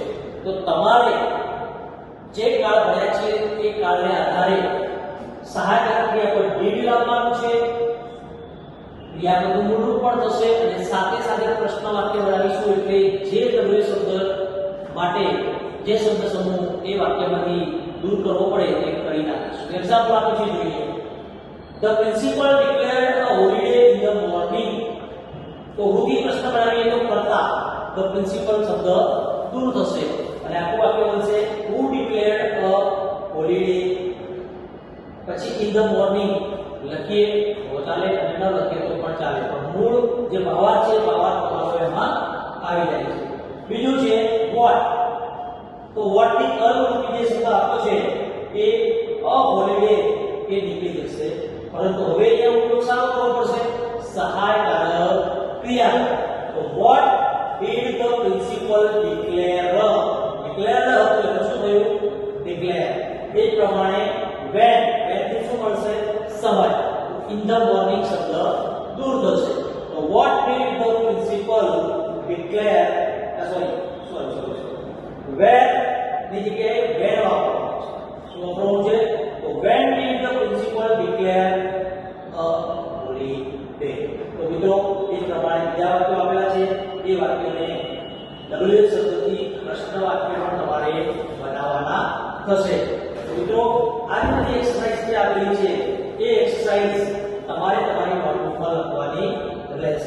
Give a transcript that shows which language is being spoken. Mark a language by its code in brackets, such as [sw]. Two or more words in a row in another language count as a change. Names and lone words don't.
[gu] તો તમારે જે કાળ ભર્યા છે એ કાળને આધારે સહાયક ક્રિયા પર ડીડ લાવવાનું છે, ક્રિયાપદનું મૂળરૂપ પણ થશે અને સાથે સાથે પ્રશ્ન વાક્ય બનાવીશું. એટલે જે ડબલ્યુ શબ્દ માટે જે શબ્દ સમૂહ એ વાક્યમાંથી દૂર કરવો પડે તે કરી નાખીશું. એક્ઝામ્પલ આપું છું, જોઈએ. [en] The principal declared a holiday in the morning. [gu] તો હુથી પ્રશ્ન બનાવીએ તો કરતા [en] the principal [gu] શબ્દ દૂર થશે અને આખું વાક્ય બનશે [en] who declared a holiday. [gu] પછી [en] in the morning [gu] લખીએ તો ચાલે અને ન લખીએ તો પણ ચાલે, પણ મૂળ જે ભાવાર્થ છે ભાવાર્થ તમારો એમાં આવી જાય છે. બીજું છે what. તો what ની અર્થરૂપી જે શબ્દ આપ્યો છે એ [en] a holiday [gu] એ નીકળી જશે, પરંતુ હવે અહીંયા ઉપયોગ સારો કરવો પડશે, સહાયકારક ક્રિયા. [en] તો what did the principal declare. [gu] declare એટલે શું થયું? declare. એ જ પ્રમાણે when થી શું મળશે? સમય. [en] in the morning [gu] શબ્દ દૂર થશે. [en] તો what did the principal declare. [gu] sorry where ની જગ્યાએ when વાપરવાનું છે. શું વાપરવાનું છે? [en] તો when did the principal declare a holiday. [gu] તો મિત્રો એ પ્રમાણે બીજા વાક્યો આપેલા છે, એ વાક્યોને ડબલ્યુ શબ્દથી પ્રશ્ન વાક્ય પણ તમારે બનાવવાના થશે. તો મિત્રો આ બધી એક્સરસાઇઝ જે આપેલી છે એ એક્સરસાઇઝ તમારે તમારી નોટબુકમાં લખવાની રહેશે.